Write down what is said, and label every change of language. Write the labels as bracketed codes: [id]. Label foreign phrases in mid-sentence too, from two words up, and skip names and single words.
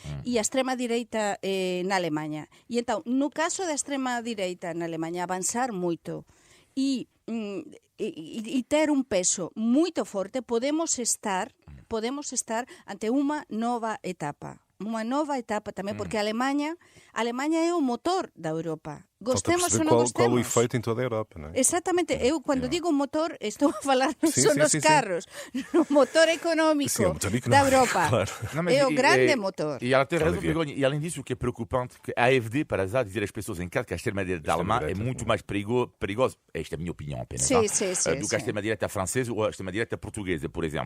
[gl] E a extrema-direita na Alemanha. E entón, no caso da extrema-direita na Alemanha avanzar moito e ter un peso moito forte, podemos estar ante unha nova etapa. Uma nova etapa tamén, porque a Alemanha é o motor da Europa. Gostemos ou non gostemos. [pt] Qual o efeito em toda a Europa, não é? Exatamente. [gl] Eu, quando digo motor, estou a falar non só nos carros. No motor económico da Europa. [pt] Claro. Não, é o grande motor. E ela tem razão, Begonha. E além disso, o que é preocupante, que a AfD, para já dizer às pessoas em casa que a extrema-direita alemã é muito mais perigosa, esta é a minha opinião apenas, do que a extrema-direita francesa ou a extrema-direita portuguesa, por exemplo.